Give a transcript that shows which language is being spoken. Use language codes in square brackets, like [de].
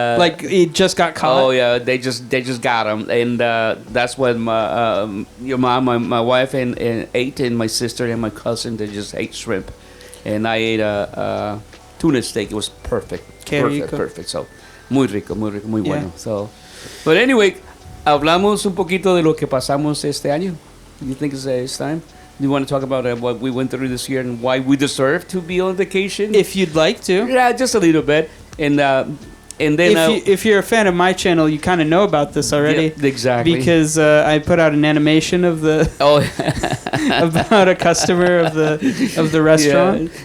[en] like it just got caught. Oh yeah, they just got them, and that's when your mom, my wife, and ate, and my sister and my cousin they just ate shrimp, and I ate a tuna steak. It was perfect, perfect. [es] So muy rico, muy bueno. So, but anyway, hablamos un poquito de lo que pasamos este año. [en] You think it's time? You want to talk about what we went through this year and why we deserve to be on vacation? If you'd like to. Yeah, just a little bit. And then if you're a fan of my channel, you kind of know about this already. Yeah, exactly. Because I put out an animation of the about a customer of the restaurant.